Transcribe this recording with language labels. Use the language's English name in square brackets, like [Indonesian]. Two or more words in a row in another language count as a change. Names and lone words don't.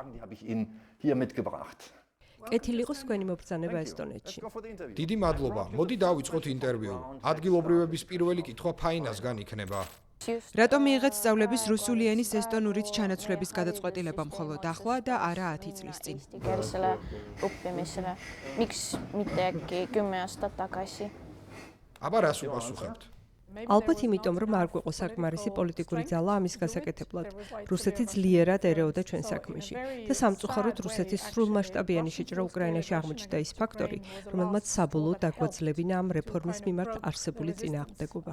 [Georgian] კეთილი იყოს თქვენი მობრძანება ესტონეთში. დიდი მადლობა. მოდი დავიწყოთ ინტერვიუ. ადგილობრივების პირველი კითხვა ფაინასგან იქნება. რატომ მიიღეთ სწავლების რუსული ენის ესტონურით ჩანაცვლების გადაწყვეტილება მხოლოდ ახლა და არა 10 წლის წინ? [Estonian] Miks mitte äkki 10 aastat tagasi? [Georgian] აბა რას უპასუხებთ? ალბათ იმიტომ, რომ არ გვეყო საკმარისი პოლიტიკური ძალა ამის გასაკეთებლად. რუსეთი ძლიერად ერეოდა ჩვენ საქმეში და სამწუხაროდ რუსეთის სრულმასშტაბიანი შეჭრა უკრაინაში აღმოჩნდა ის ფაქტორი, რომელმაც საბოლოოდ დაგვაძლებინა ამ რეფორმის მიმართ არსებული წინააღმდეგობა.